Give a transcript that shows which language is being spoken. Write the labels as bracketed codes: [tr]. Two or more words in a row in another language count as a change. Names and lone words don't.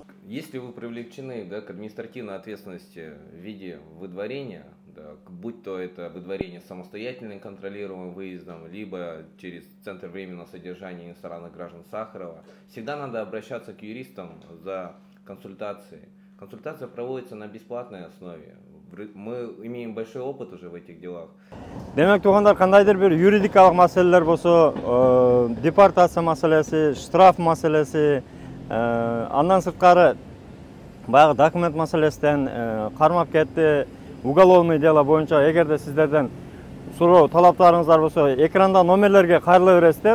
[ru] Если вы привлечены к административной ответственности в виде выдворения, будь то это выдворение самостоятельным контролируемым выездом, либо через Центр временного содержания иностранных граждан Сахарова, всегда надо обращаться к юристам за консультацией. Консультация проводится на бесплатной основе. Мы имеем большой опыт уже в этих делах. [ky] Демек туугандар, кандайдыр бир юридикалык маселелер болсо, депортация маселеси, штраф маселеси, андан сырткары баягы документ маселесинен кармап кетти, [ru] уголовный дело [ky] боюнча эгерде сиздерден суроо талаптарыңыздар болсо, экранда номерлерге кайрыла бересиздер.